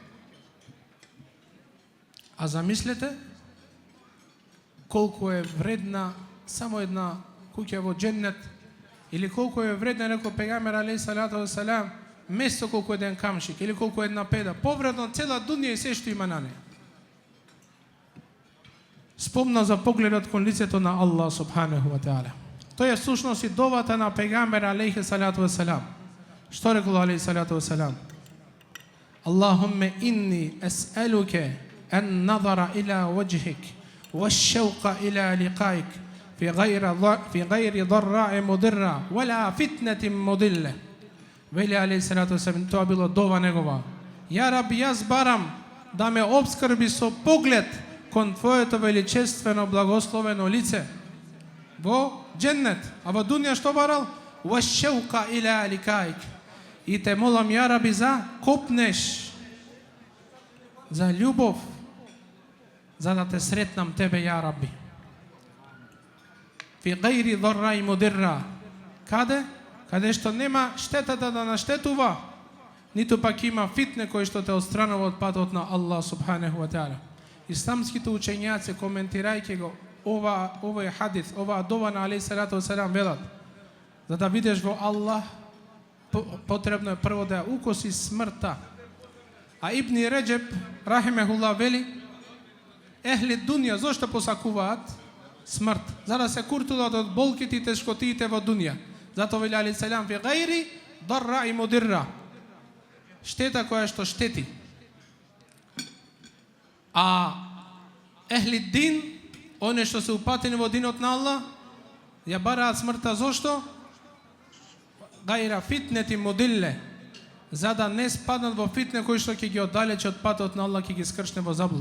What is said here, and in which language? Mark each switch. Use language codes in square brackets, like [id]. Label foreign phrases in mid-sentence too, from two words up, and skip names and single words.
[mk] А замислете колку е вредна само една куќа во џеннет, или колку е вредна, рекол пегамер [ar] عليه الصلاة والسلام, [mk] место колку еден камшик или колку една педа, повредно цела дунија и се што има на неја. Спомна за погледот кон лицето на Аллах [ar] سبحانه وتعالى. [mk] Тој е всушност и довата на пегамбер [ar] عليه الصلاة والسلام. [mk] Што рекол [ar] عليه الصلاة والسلام? اللهم إني أسألك النظر إلى وجهك والشوق إلى لقائك في غير ضراء مضرة ولا فتنة مضلة. Veli عليه الصلاة والسلام, [mk] тоа било дова негова. [ar] يا رب, [mk] јас барам да ме обскрби со поглед кон Твоето величествено благословено лице во дженнет, а во дунја што барал? [ar] والشوق إلى لقائك. [mk] И те молам, [ar] يا ربي, [mk] за копнеш, за љубов, за да те сретнам тебе, [ar] يا ربي. في غير ضراء مضرة. [mk] Каде? Каде што нема штетата да наштетува, ниту пак има фитне кој што те отстранува од патот на Аллах [ar] سبحانه وتعالى. [mk] Исламските учењаци, коментирајќи го овој хадис, оваа дова на [ar] عليه الصلاة والسلام, [mk] велат: за да видиш во Аллах, потребно е прво да ја укоси смртта. А Ибни Реджеб рахимехуллах вели: [ar] أهل الدنيا [mk] зошто посакуваат смрт? За да се куртуваат од болките и тешкотиите во дунја. Зато вели [ar] عليه السلام: في غير ضراء مضرة. [mk] Штета која што штети. А [ar] أهل الدين, [mk] оне што се упатени во динот на Аллах, ја бараат смртта зошто? [ar] غير فتنة مضلة, [mk] за да не спаднат во фитне кои што ќе ги оддалечи од патот на Аллах, ќе ги скршне во заблуда.